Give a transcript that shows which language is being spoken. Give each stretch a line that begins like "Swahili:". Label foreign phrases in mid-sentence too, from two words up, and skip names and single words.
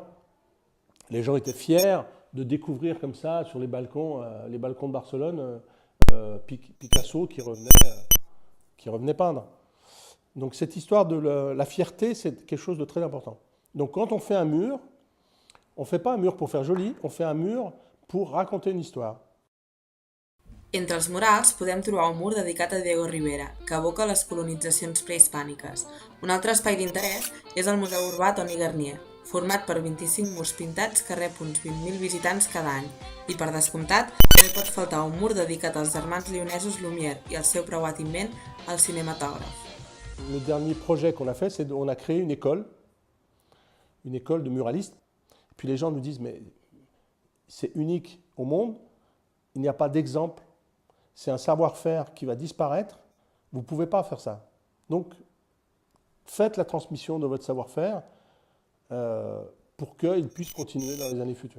French: Les gens étaient fiers de découvrir comme ça, sur les balcons de Barcelone, Picasso qui revenait peindre. Donc cette histoire de la fierté, c'est quelque chose de très important. Donc quand on fait un mur, on ne fait pas un mur pour faire joli, on fait un mur pour raconter une histoire.
Catalan: Entre els murals podem trobar un mur dedicat a Diego Rivera, que evoca les colonitzacions prehispàniques. Un altre espai d'interès és el Museu Urbà Toni Garnier, format per 25 murs pintats que rep uns 20.000 visitants cada any. I per descomptat, també pot faltar un mur dedicat als germans lionesos Lumière i al seu preuat invent, el cinematògraf.
French: Le dernier projet qu'on a fait, c'est qu'on a créé une école de muralistes. Puis les gens nous disent, mais c'est unique au monde, il n'y a pas d'exemple, c'est un savoir-faire qui va disparaître, vous ne pouvez pas faire ça. Donc, faites la transmission de votre savoir-faire pour qu'il puisse continuer dans les années futures.